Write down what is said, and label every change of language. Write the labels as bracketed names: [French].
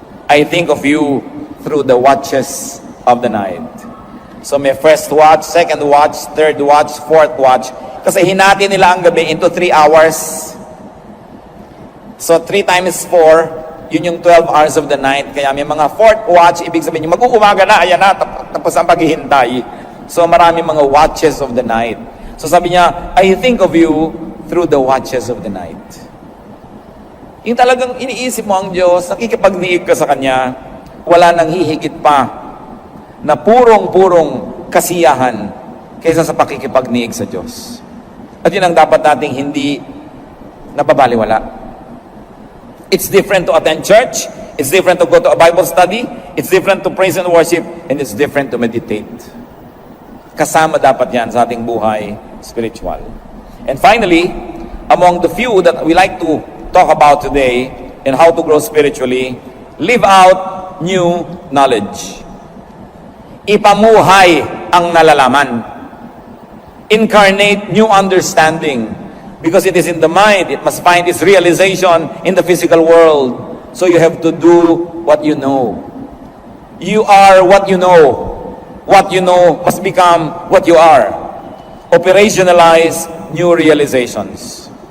[English] I think of you through the watches of the night. So may first watch, second watch, third watch, fourth watch. [Filipino] Kasi hinati nila ang gabi [English] into 3 hours. So 3 times 4, [Filipino] yun yung [English] 12 hours of the night. [Filipino] Kaya may mga fourth watch, ibig sabihin yung mag-uumaga na, ayan na, tapos ang paghihintay. [English] So [Filipino] marami mga [English] watches of the night. So [Filipino] sabi niya, [English] I think of you through the watches of the night. [Filipino] Yung talagang iniisip mo ang Diyos, nakikipagniig ka sa Kanya, wala nang hihigit pa na purong-purong kasiyahan kaysa sa pakikipagniig sa Diyos. At yun ang dapat nating hindi napabaliwala. [English] It's different to attend church, it's different to go to a Bible study, it's different to praise and worship, and it's different to meditate. [Filipino] Kasama dapat yan sa ating buhay spiritual. [English] And finally, among the few that we like to talk about today and how to grow spiritually, live out new knowledge. [Filipino] Ipamuhay ang nalalaman. [English] Incarnate new understanding. Because it is in the mind, it must find its realization in the physical world. So you have to do what you know. You are what you know. What you know must become what you are. Operationalize new realizations.